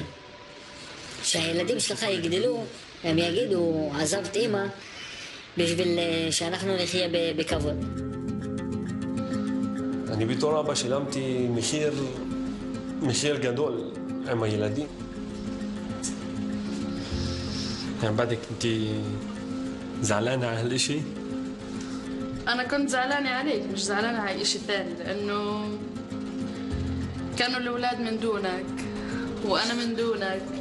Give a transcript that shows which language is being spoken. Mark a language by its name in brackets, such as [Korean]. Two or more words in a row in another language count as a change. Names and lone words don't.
[Hebrew] כשהילדים שלך יגדלו, הם יגידו, עזבת אמא, בשביל שאנחנו נחיה בכבוד. אני בתור אבא שילמתי מחיר גדול עם הילדים. [Arabic] يعني بعدك انت زعلانة على هالشيء؟ أنا كنت زعلانة عليك مش زعلانة على شيء ثاني لأنه كانوا الأولاد من دونك وأنا من دونك.